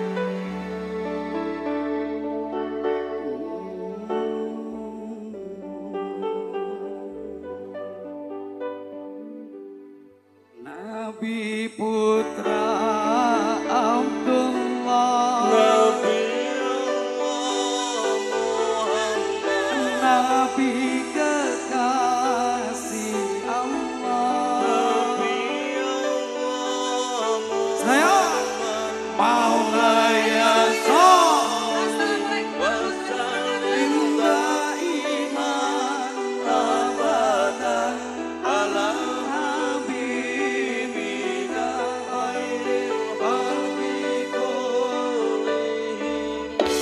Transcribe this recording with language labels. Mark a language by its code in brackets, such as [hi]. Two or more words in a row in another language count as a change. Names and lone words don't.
[id] Nabi putra Abdullah, Nabi Allah Muhammad, Nabi kekasih Allah, Nabi Allah Muhammad. [ar] مولاي وسلم دائما أبدا على حبيبنا خير الخلق كلهم.